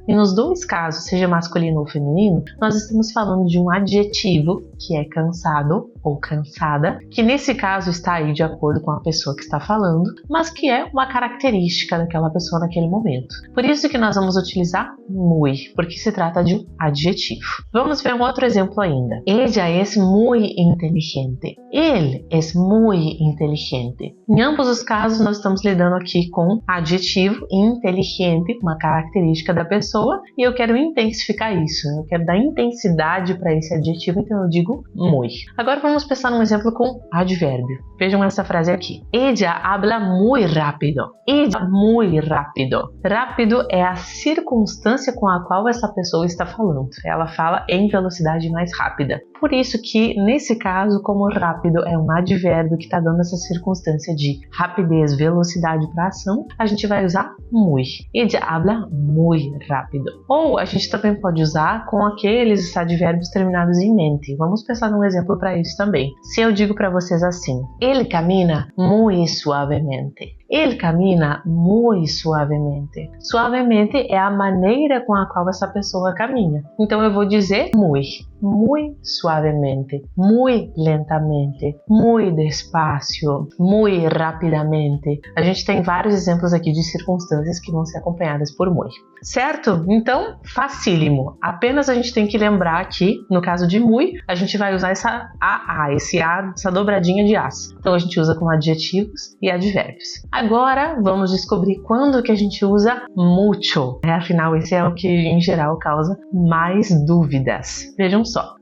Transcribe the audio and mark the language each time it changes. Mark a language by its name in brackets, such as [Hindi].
[Portuguese] E nos dois casos, seja masculino ou feminino, nós estamos falando de um adjetivo, que é cansado ou cansada, que nesse caso está aí de acordo com a pessoa que está falando, mas que é uma característica daquela pessoa naquele momento. Por isso que nós vamos utilizar muy, porque se trata de um adjetivo. Vamos ver um outro exemplo ainda. [Spanish] Ella es muy inteligente. Ele es muy inteligente. [Portuguese] Em ambos os casos, nós estamos lidando aqui com adjetivo inteligente, uma característica da pessoa, e eu quero intensificar isso. Eu quero dar intensidade para esse adjetivo, então eu digo muy. Agora vamos pensar num exemplo com advérbio. Vejam essa frase aqui. [Spanish] Ella habla muy rápido. Ella muy rápido. [Portuguese] Rápido é a circunstância com a qual essa pessoa está falando. Ela fala em velocidade mais rápida. Por isso que, nesse caso, como rápido é um advérbio que está dando essa circunstância de rapidez, velocidade para ação, a gente vai usar muy. Ella habla muy rápido. Ou a gente também pode usar com aqueles advérbios terminados em mente. Vamos pensar num exemplo para isso também. Se eu digo para vocês assim, ele camina muy suavemente. Ele camina muy suavemente. Suavemente é a maneira com a qual essa pessoa caminha. Então eu vou dizer muy suavemente, muy lentamente, muy despacio, muy rapidamente. A gente tem vários exemplos aqui de circunstâncias que vão ser acompanhadas por muy. Certo? Então, facílimo. Apenas a gente tem que lembrar que, no caso de muy, a gente vai usar essa essa dobradinha de as. Então a gente usa com adjetivos e advérbios. Agora, vamos descobrir quando que a gente usa mucho. Afinal, esse é o que, em geral, causa mais dúvidas. Vejam só.